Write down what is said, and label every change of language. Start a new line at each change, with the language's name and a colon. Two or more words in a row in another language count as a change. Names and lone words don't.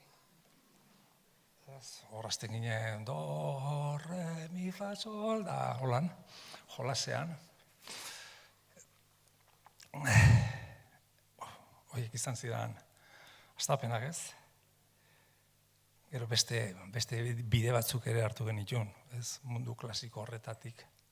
Basque: Hor hasten ginen do, re, mi, fa, sol, da holan, jolasean. Horiek izan zidan hastapenak ez. Gero beste bide batzuk ere hartu genitun, ez mundu klasiko horretatik.